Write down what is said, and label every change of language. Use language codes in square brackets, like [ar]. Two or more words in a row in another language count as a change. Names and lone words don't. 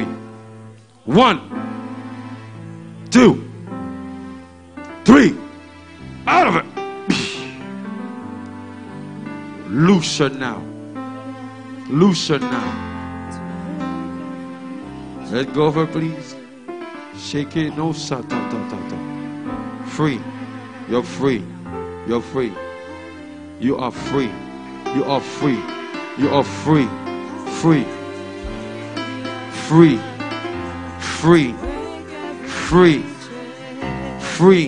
[en] 1, 2, 3. Out of it. Loose her now. Loose her now. Let go of her, please. Shake it. No, sa ta ta ta ta. Free. You're free. You're free. You are free. You are free. You are free. Free. Free. Free. Free. Free.